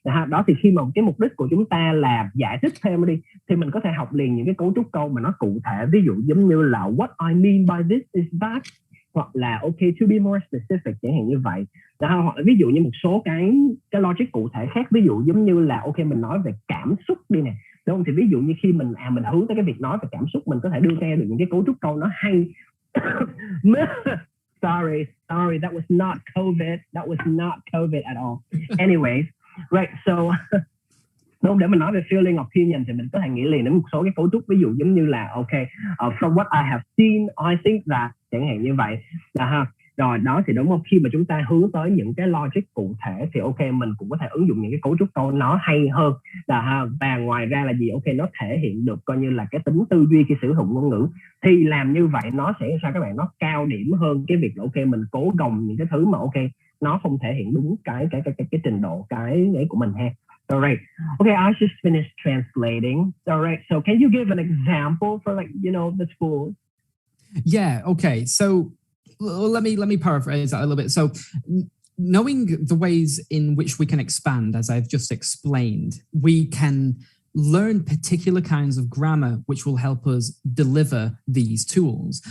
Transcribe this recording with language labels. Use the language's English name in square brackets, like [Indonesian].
[Vietnamese] Đó thì khi mà cái mục đích của chúng ta là giải thích thêm đi thì mình có thể học liền những cái cấu trúc câu mà nó cụ thể, ví dụ giống như là [English] what I mean by this is that, [Vietnamese] hoặc là [English] to be more specific [Vietnamese] chẳng hạn như vậy. Hoặc là ví dụ như một số cái logic cụ thể khác, ví dụ giống như là mình nói về cảm xúc đi nè, đúng không? Thì ví dụ như khi mình hướng tới cái việc nói về cảm xúc, mình có thể đưa ra được những cái cấu trúc câu nó hay [English] sorry, that was not COVID at all. [Vietnamese] Anyways, right, so đúng, để mình nói về feeling opinion thì mình có thể nghĩ liền đến một số cái cấu trúc, ví dụ giống như là [English] from what I have seen, I think that, [Vietnamese] chẳng hạn như vậy là ha. Rồi đó thì đúng không, khi mà chúng ta hướng tới những cái logic cụ thể thì mình cũng có thể ứng dụng những cái cấu trúc câu nó hay hơn là ha. Và ngoài ra là gì, nó thể hiện được coi như là cái tính tư duy khi sử dụng ngôn ngữ, thì làm như vậy nó sẽ sao các bạn, nó cao điểm hơn cái việc là mình cố gồng những cái thứ mà nó không thể hiện đúng cái trình độ cái ấy của mình ha. [English] All right. Okay, I just finished translating. All right. So can you give an example for the school? Yeah. Okay. So let me paraphrase that a little bit. So knowing the ways in which we can expand, as I've just explained, we can learn particular kinds of grammar which will help us deliver these tools.